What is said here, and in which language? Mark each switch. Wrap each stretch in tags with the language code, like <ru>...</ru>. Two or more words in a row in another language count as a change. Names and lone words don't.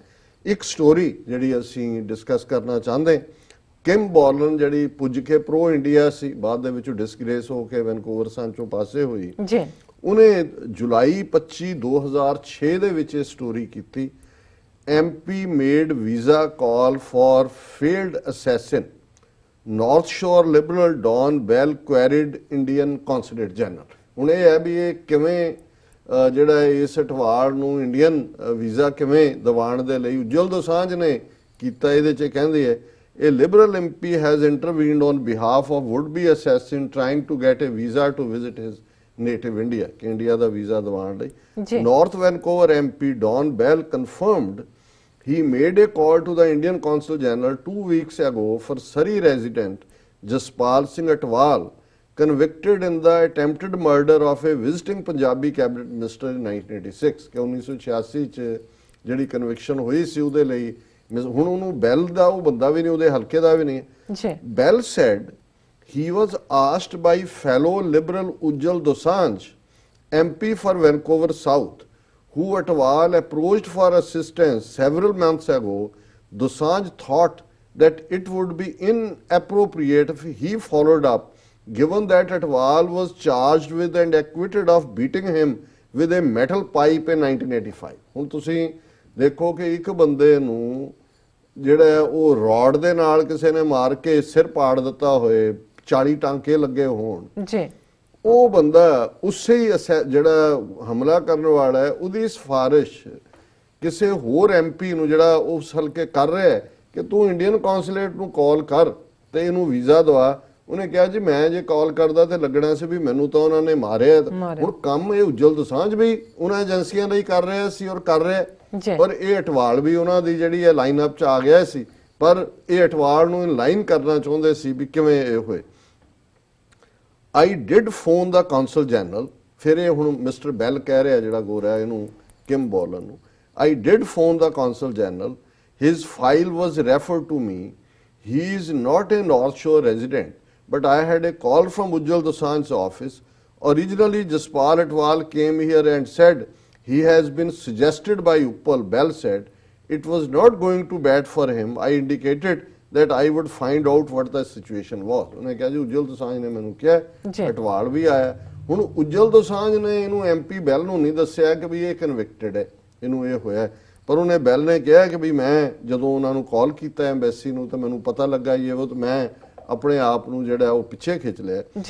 <pa>ਇੱਕ ਸਟੋਰੀ ਜਿਹੜੀ ਅਸੀਂ ਡਿਸਕਸ ਕਰਨਾ ਚਾਹੁੰਦੇ, ਕਿਮ ਬੋਰਲਨ ਜਿਹੜੀ ਪੁੱਜ ਕੇ ਪ੍ਰੋ ਇੰਡੀਆ ਸੀ, ਬਾਅਦ ਦੇ ਵਿੱਚ ਡਿਸਗ੍ਰੇਸ ਹੋ ਕੇ ਵੈਨਕੂਵਰ ਸਾਂਚੋਂ ਪਾਸੇ ਹੋਈ ਜੀ, ਉਹਨੇ ਜੁਲਾਈ 25 2006 ਦੇ ਵਿੱਚ ਇਹ ਸਟੋਰੀ ਕੀਤੀ,</pa> <en>MP made visa call for failed assassin. North Shore Liberal Don Bell queried Indian Consulate General.</en> <pa>ਹੁਣ ਇਹ ਹੈ ਵੀ ਇਹ ਕਿਵੇਂ ਜਿਹੜਾ ਇਸ ਅਟਵਾਲ ਨੂੰ</pa> <en>Indian visa</en> <pa>ਕਿਵੇਂ ਦਿਵਾਉਣ ਦੇ ਲਈ ਉਜਲ ਦੋਸਾਂਝ ਨੇ ਕੀਤਾ। ਇਹਦੇ 'ਚ ਕਹਿੰਦੇ ਹੈ</pa> <en>a liberal MP has intervened on behalf of would-be assassin trying to get a visa to visit his native India,</en> <pa>ਕਿ ਇੰਡੀਆ ਦਾ ਵੀਜ਼ਾ ਦਿਵਾਉਣ ਲਈ।</pa> <en>North Vancouver MP Don Bell confirmed he made a call to the Indian Consul General 2 weeks ago for Surrey resident Jaspal Singh Atwal, convicted in the attempted murder of a visiting Punjabi cabinet minister in 1986</en> <pa>ਕਿ 1986 ਚ ਜਿਹੜੀ ਕਨਵਿਕਸ਼ਨ ਹੋਈ ਸੀ ਉਹਦੇ ਲਈ। ਹੁਣ ਉਹਨੂੰ ਬੈਲ ਦਾ ਉਹ ਬੰਦਾ ਵੀ ਨਹੀਂ, ਉਹਦੇ ਹਲਕੇ ਦਾ ਵੀ ਨਹੀਂ।</pa> <en>ਬੈਲ said he was asked by fellow liberal Ujjal Dosanjh, MP for Vancouver South, who Atwal approached for assistance several months ago. Dosanjh thought that it would be inappropriate if he followed up, given that Atwal was charged with and acquitted of beating him with a metal pipe in 1985.</en> <pa>ਹੁਣ ਤੁਸੀਂ ਦੇਖੋ ਕਿ ਇੱਕ ਬੰਦੇ ਨੂੰ ਜਿਹੜਾ ਉਹ ਰੋਡ ਦੇ ਨਾਲ ਕਿਸੇ ਨੇ ਮਾਰ ਕੇ ਸਿਰ ਪਾੜ ਦਿੱਤਾ ਹੋਏ, 40 ਟਾਂਕੇ ਲੱਗੇ ਹੋਣ ਜੀ, ਉਹ ਬੰਦਾ ਉਸੇ ਹੀ ਜਿਹੜਾ ਹਮਲਾ ਕਰਨ ਵਾਲਾ ਹੈ ਉਹਦੀ ਸਿਫਾਰਿਸ਼ ਕਿਸੇ ਹੋਰ MP ਨੂੰ ਜਿਹੜਾ ਉਸ ਹਲਕੇ ਕਰ ਰਿਹਾ ਹੈ ਕਿ ਤੂੰ</pa> <en>Indian consulate</en> <pa>ਨੂੰ ਕਾਲ ਕਰ ਤੇ ਇਹਨੂੰ ਵੀਜ਼ਾ ਦਵਾ। ਉਹਨੇ ਕਿਹਾ ਜੀ ਮੈਂ ਜੇ ਕਾਲ ਕਰਦਾ ਤੇ ਲੱਗਣਾ ਸੀ ਵੀ ਮੈਨੂੰ ਤਾਂ ਉਹਨਾਂ ਨੇ ਮਾਰਿਆ। ਹੁਣ ਕੰਮ ਇਹ ਉਜਲ ਦੋਸਾਂਝ ਵੀ ਉਹਨਾਂ ਏਜੰਸੀਆਂ ਲਈ ਕਰ ਰਿਹਾ ਸੀ ਔਰ ਕਰ ਰਿਹਾ, ਔਰ ਇਹ ਅਟਵਾਲ ਵੀ ਉਹਨਾਂ ਦੀ ਜਿਹੜੀ ਹੈ</pa> <en>line up</en> <pa>ਚ ਆ ਗਿਆ ਸੀ, ਪਰ ਇਹ ਅਟਵਾਲ ਨੂੰ ਲਾਈਨ ਕਰਨਾ ਚਾਹੁੰਦੇ ਸੀ ਵੀ ਕਿਵੇਂ ਇਹ ਹੋਏ।</pa> <en>I did phone the consul general,</en> <pa>ਫਿਰ ਇਹ ਹੁਣ ਮਿਸਟਰ ਬੈਲ ਕਹਿ ਰਿਹਾ ਜਿਹੜਾ ਗੋਰਾ ਇਹਨੂੰ ਕਿਮ ਬੋਰਲਨ ਨੂੰ,</pa> <en>I did phone the consul general, his file was referred to me, he is not a North Shore resident, but I had a call from Ujjal Dosanjh's office. Originally Jaspal Atwal came here and said he has been suggested by Uppal. Bell said it was not going to bat for him. I indicated that I would find out what the situation was.</en> <pa>ਉਹਨੇ ਕਿਹਾ ਜੀ ਉਜਲ ਦੋਸਾਂਝ ਨੇ ਮੈਨੂੰ ਕਿਹਾ, ਅਟਵਾਲ ਵੀ ਆਇਆ। ਹੁਣ ਉਜਲ ਦੋਸਾਂਝ ਨੇ ਇਹਨੂੰ MP ਬੈਲ ਨੂੰ ਨਹੀਂ ਦੱਸਿਆ ਕਿ ਵੀ ਇਹ ਕਨਵਿਕਟਡ ਹੈ, ਇਹਨੂੰ ਇਹ ਹੋਇਆ, ਪਰ ਉਹਨੇ ਬੈਲ ਨੇ ਕਿਹਾ ਕਿ ਵੀ ਮੈਂ ਜਦੋਂ ਉਹਨਾਂ ਨੂੰ ਕਾਲ ਕੀਤਾ ਐਮਬੈਸੀ ਨੂੰ ਤਾਂ ਮੈਨੂੰ ਪਤਾ ਲੱਗਾ ਇਹ ਉਹ, ਤਾਂ ਮੈਂ ਆਪਣੇ ਆਪ ਨੂੰ ਜਿਹੜਾ ਉਹ ਪਿੱਛੇ ਖਿੱਚ ਲਿਆ ਜੀ।</pa>